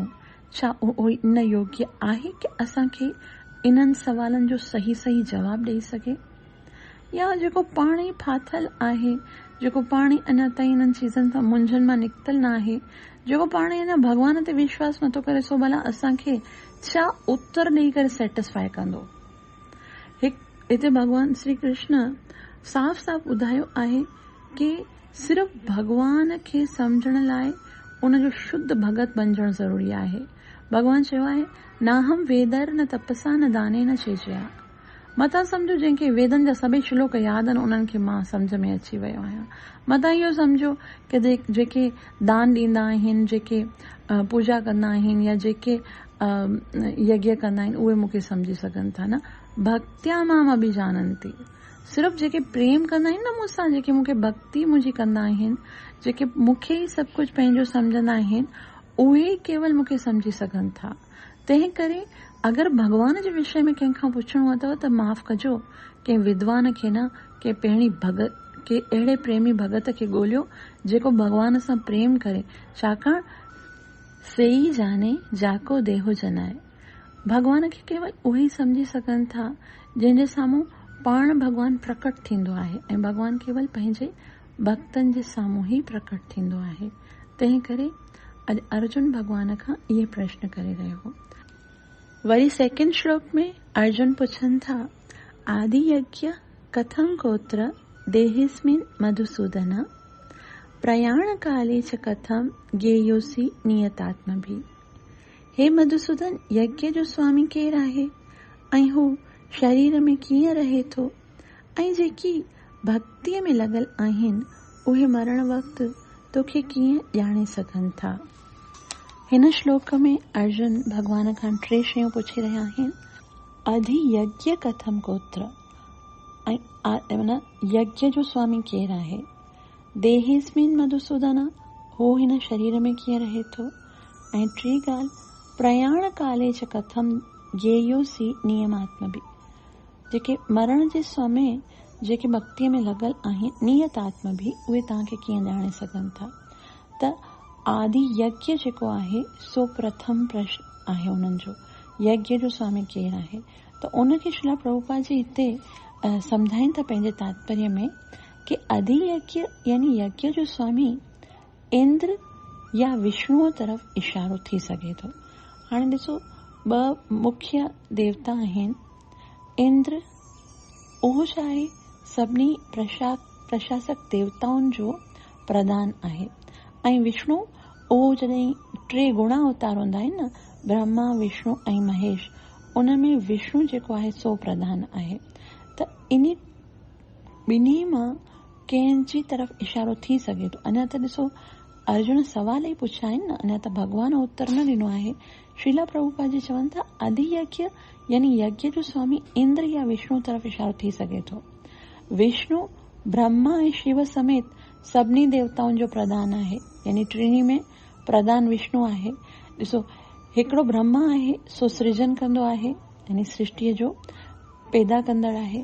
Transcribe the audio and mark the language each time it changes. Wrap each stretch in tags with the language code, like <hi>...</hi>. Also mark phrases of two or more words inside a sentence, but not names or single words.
<sd>छा उहो इन योग्य आहे कि असांखे इन्हनि सवालनि जो सही जवाबु ॾेई सघे, या जेको पाण ई फाथल आहे, जेको पाण ई अञा ताईं इन्हनि चीज़नि सां मुंझनि मां निकितल न आहे, जेको पाण ई अञा भॻवान ते विश्वास नथो करे, सो भला असांखे छा उत्तर ॾेई करे सेटिस्फाई कंदो? हिते भॻवान श्री कृष्ण साफ़ ॿुधायो आहे कि सिर्फ़ु भॻवान खे सम्झण लाइ उनजो शुद्ध भगत बणजणु ज़रूरी आहे। भॻवान चयो आहे</sd> <sa>न हम वेदर न तपसा न दाने न चेचया।</sa> <sd>मतां सम्झो जंहिंखे वेदनि जा सभई श्लोक यादि आहिनि उन्हनि खे मां सम्झ में अची वियो आहियां। मतां इहो सम्झो कि जेके दान ॾींदा आहिनि, जेके पूजा कंदा आहिनि, या जेके यज्ञ कंदा आहिनि, उहे मूंखे सम्झी सघनि था न।</sd> <sa>भक्त्या माम अभिजानन्ति,</sa> <sd>सिर्फ़ु जेके प्रेम कंदा आहिनि न मूंसां, जेके मूंखे भक्ति मुंहिंजी कंदा आहिनि, जेके मूंखे ई सभु कुझु पंहिंजो सम्झंदा आहिनि, उहे केवल मूंखे सम्झी सघनि था। तंहिं करे अगरि भॻवान जे विषय में कंहिंखां पुछणो अथव त माफ़ कजो कंहिं विद्वान खे न के पहिरीं भगत के अहिड़े प्रेमी भगत खे ॻोल्हियो जेको भॻवान सां प्रेम करे, छाकाणि</sd> <hi>सेई जाने जाको देहो जनाए।</hi> <sd>भॻवान खे केवल उहे ई सम्झी सघनि था जंहिंजे साम्हूं पाण भॻवान प्रकट थींदो आहे, ऐं भॻवान केवल पंहिंजे भक्तनि जे साम्हूं ई प्रकट थींदो आहे। तंहिं करे अॼु अर्जुन भॻवान खां इहे प्रश्न करे रहियो हो। वरी सेकेंड श्लोक में अर्जुन पुछनि था,</sd> <sa>आदि यज्ञ कथं कोत्र देहिस्मिन् मधुसूदन, प्रयाण काले च कथं ज्ञेयोसि नियतात्मभिः।</sa> <sd>हे मधुसूदन, यज्ञ जो स्वामी केरु आहे ऐं हू शरीर में कीअं रहे थो, ऐं जेकी भक्तीअ में लॻल आहिनि उहे मरण वक़्तु तोखे कीअं ॼाणे सघनि था। हिन श्लोक में अर्जुन भॻवान खां 3 शयूं पुछी रहिया आहिनि।</sd> <sa>अधि यज्ञ कथं कोत्र,</sa> <sd>ऐं यज्ञ जो स्वामी केरु आहे।</sd> <sa>देहिस्मिन् मधुसूदन,</sa> <sd>हो हिन शरीर में कीअं रहे थो। ऐं 3 ॻाल्हि,</sd> <sa>प्रयाण काले च कथं ज्ञेयोसि नियमात्मभिः,</sa> <sd>जेके मरण जे समय जेके भक्तीअ में लॻल आहिनि नियतात्मभिः, उहे तव्हांखे कीअं ॼाणे सघनि था। त आदि यज्ञ जेको आहे सो प्रथम प्रश्न आहे उन्हनि जो, यज्ञ जो स्वामी केरु आहे। त उनखे श्रील प्रभुपाद जी हिते सम्झाइनि था पंहिंजे तात्पर्य में कि</sd> <sa>अधि यज्ञ</sa> <sd>यानी यज्ञ जो स्वामी इंद्र या विष्णुअ तरफ़ इशारो थी सघे थो। हाणे ॾिसो, 2 मुख्य देवता आहिनि। इंद्र उहो छा आहे, सभिनी प्रशासक देवताउनि जो प्रधान आहे, ऐं विष्णु उहो जॾहिं 3 गुणा अवतार हूंदा आहिनि न, ब्रह्मा विष्णु ऐं महेश, उन में विष्णु जेको आहे सो प्रधान आहे। त इन ॿिन्ही मां कंहिंजी तरफ़ इशारो थी सघे थो। अञा त ॾिसो अर्जुन सवाल ई पुछिया आहिनि न, अञा त भॻवान उत्तर न ॾिनो आहे। श्रीला प्रभुपाद जी चवनि था</sd> <sa>अधि यज्ञ</sa> <sd>यानी यज्ञ जो स्वामी इंद्र या विष्णु तरफ़ इशारो थी सघे थो। विष्णु ब्रह्मा ऐं शिव समेत सभिनी देवताउनि जो प्रधान आहे, यानी 3 में प्रधान विष्णु आहे। ॾिसो, हिकिड़ो ब्रह्मा आहे सो सृजन कंदो आहे, यानी सृष्टिअ जो पैदा कंदड़ आहे।</sd>